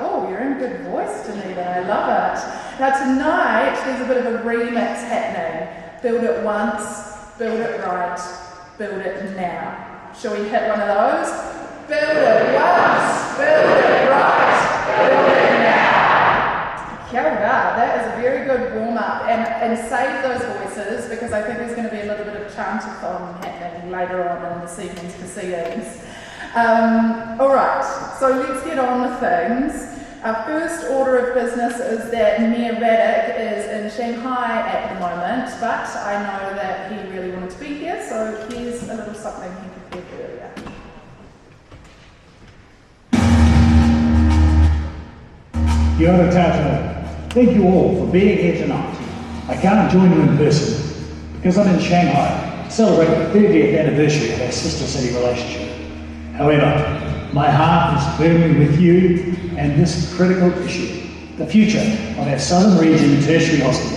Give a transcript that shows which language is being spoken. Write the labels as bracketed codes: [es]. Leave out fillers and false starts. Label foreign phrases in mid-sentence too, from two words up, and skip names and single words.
[en] Oh, you're in good voice, Dunedin. I love it. Now tonight, there's a bit of a remix happening. Build it once, build it right, build it now. Shall we hit one of those? Build it once, build it right, build it now. [mi] Kia ora, [en] that is a very good warm-up, and save those voices because I think there's going to be a little bit of chantathon happening later on in this evening's proceedings. Alright, so let's get on with things. Our first order of business is that Mayor Raddick is in Shanghai at the moment, but I know that he really wanted to be here, so here's a little something he prepared earlier. [mi] Kia ora tātou. [en] Thank you all for being here tonight. I can't join you in person because I'm in Shanghai to celebrate the 30th anniversary of our sister city relationship. However, my heart is firmly with you and this critical issue, the future of our Southern Region Tertiary Hospital.